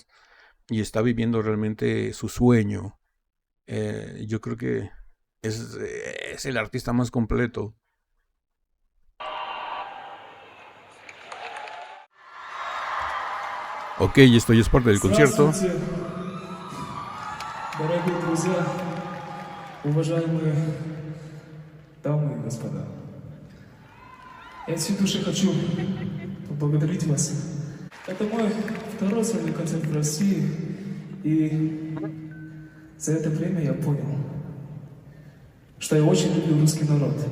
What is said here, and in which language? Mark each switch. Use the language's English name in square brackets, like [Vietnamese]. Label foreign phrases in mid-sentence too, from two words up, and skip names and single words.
[Spanish] Y está viviendo realmente su sueño. Yo creo que es el artista más completo. Ok, esto ya es parte del concierto. [Russian] Здравствуйте, дорогие друзья, уважаемые дамы и господа. Я от всей души хочу поблагодарить вас. Это мой второй сольный концерт в России, и за это время я понял, что я очень люблю русский народ.